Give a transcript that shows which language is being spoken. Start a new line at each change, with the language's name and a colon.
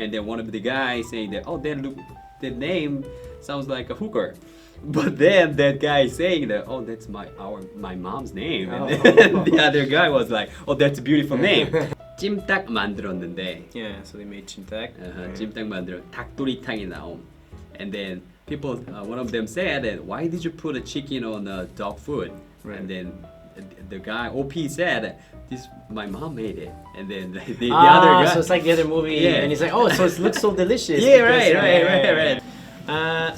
English: And then one of the guys saying that, oh, then look, the name sounds like a hooker. But then that guy saying that, oh, that's my mom's name. And then the other guy was like, oh, that's a beautiful name.
Korean: 찜닭 만들었는데
English: Yeah, so they made Chintak.
Korean: 찜닭 만들어 닭도리탕이 나옴.
English: And then people, one of them said that why did you put a chicken on dog food? Right. And then the guy OP said this my mom made it, and then the Ah, other guy. so it's like the other movie, Yeah. and he's like, oh, so it looks so delicious. Yeah, because- right.